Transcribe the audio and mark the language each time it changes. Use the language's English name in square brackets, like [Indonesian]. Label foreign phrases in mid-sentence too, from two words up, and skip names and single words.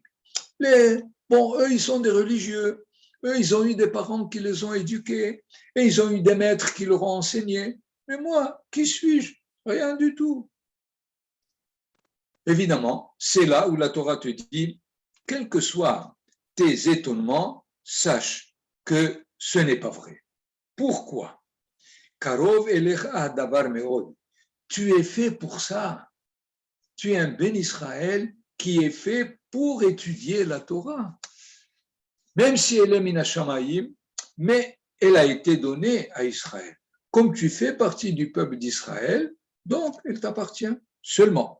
[French] Bon, eux, ils sont des religieux. Eux, ils ont eu des parents qui les ont éduqués et ils ont eu des maîtres qui leur ont enseigné. Mais moi, qui suis-je? Rien du tout. Évidemment, c'est là où la Torah te dit, quels que soient tes étonnements, sache que ce n'est pas vrai. Pourquoi? [Hebrew] קרוב אליך דבר מאד. [French] Tu es fait pour ça. Tu es un [Hebrew] בן ישראל [French] qui est fait pour étudier la Torah. Même si elle est [Hebrew] מן השמים, [French] mais elle a été donnée à Israël. Comme tu fais partie du peuple d'Israël, donc elle t'appartient seulement.